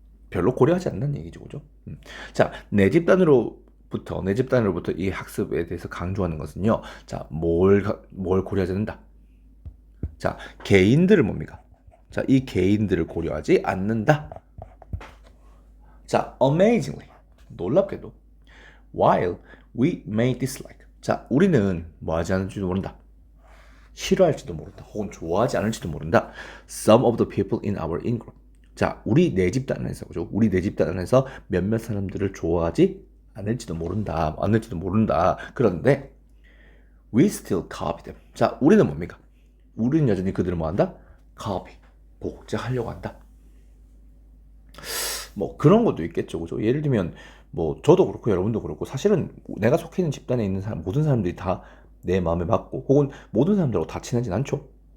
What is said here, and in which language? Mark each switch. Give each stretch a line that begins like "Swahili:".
Korean: 별로 고려하지 않는 얘기죠, 그죠? 자, 내 집단으로부터 이 학습에 대해서 강조하는 것은요. 자, 뭘 고려하지 않는다. 자, 개인들을 뭡니까? 자, 이 개인들을 고려하지 않는다.
English: 자, amazingly,
Korean: 놀랍게도,
English: while we may dislike.
Korean: 자, 우리는 뭐 하지 않을지도 모른다. 싫어할지도 모른다. 혹은 좋아하지 않을지도 모른다.
English: Some of the people in our in-group.
Korean: 자, 우리 내 집단 안에서, 그죠? 우리 내 집단 안에서 몇몇 사람들을 좋아하지 않을지도 모른다. 그런데,
English: we still copy them.
Korean: 자, 우리는 뭡니까? 우리는 여전히 그들을 뭐 한다? copy. 복제하려고 한다. 뭐 그런 것도 있겠죠, 그죠? 예를 들면 뭐 저도 그렇고 여러분도 그렇고 사실은 내가 속해 있는 집단에 있는 사람, 모든 사람들이 다 내 마음에 맞고 혹은 모든 사람들하고 다 친하진 않죠.